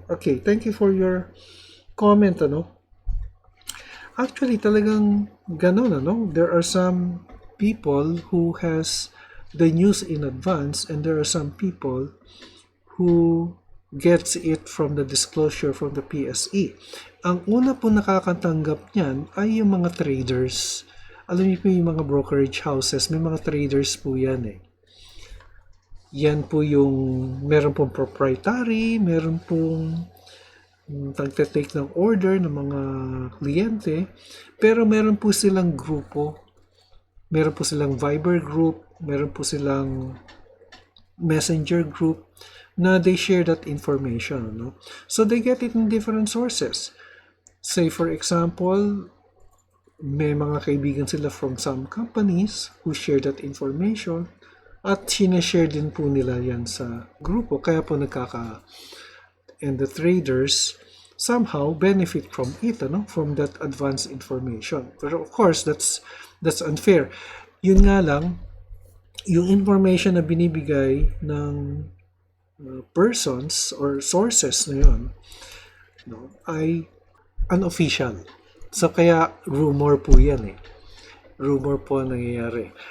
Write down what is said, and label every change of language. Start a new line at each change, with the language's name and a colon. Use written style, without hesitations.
English: Okay, thank you for your comment, Actually,
Filipino: talagang ganun,
English: There are some people who has the news in advance, and there are some people who gets it from the disclosure from the PSE.
Filipino: Ang una po nakakatanggap niyan ay yung mga traders. Alam niyo po yung mga brokerage houses, may mga traders po yan eh. Yan po yung meron pong proprietary, meron pong tagte-take ng order ng mga kliyente, pero meron po silang grupo. Meron po silang Viber group, meron po silang Messenger group na
English: they share that information. So they get it in different sources. Say for example,
Filipino: may mga kaibigan sila
English: from some companies who share that information
Filipino: at sinashare din po nila yan sa grupo. Kaya po
English: and the traders somehow benefit from it, from that advanced information. But of course, that's unfair.
Filipino: Yun nga lang, yung information na binibigay ng
English: persons or sources
Filipino: na yun, ay unofficial. So kaya rumor po yan eh. Rumor po ang nangyayari.